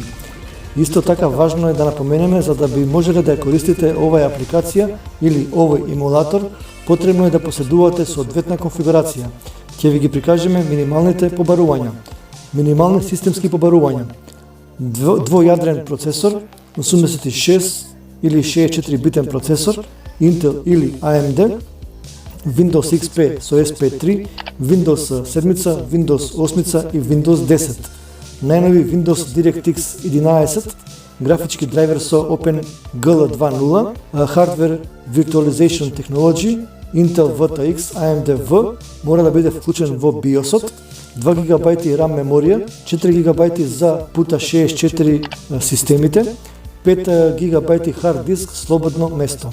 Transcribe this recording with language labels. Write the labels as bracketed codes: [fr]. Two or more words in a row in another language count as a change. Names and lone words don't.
[mk] Исто така важно е да напоменеме, за да би можеле да ја користите оваа апликација или овој емулатор, потребно е да поседувате соодветна конфигурација. Ќе ви ги прикажеме минималните побарувања. Минимални системски побарувања. Двојадрен процесор, 86 или 64 битен процесор, Intel или AMD, Windows XP со SP3, Windows 7, Windows 8 и Windows 10. Најнови Windows DirectX 11, графички драйвер со OpenGL 2.0, [en] Hardware Virtualization Technology, [mk] Intel VTX AMD-V мора да биде вклучен во BIOS-от, 2 ГБ RAM меморија, 4 ГБ за пута 64 системите, 5 ГБ hard диск слободно место.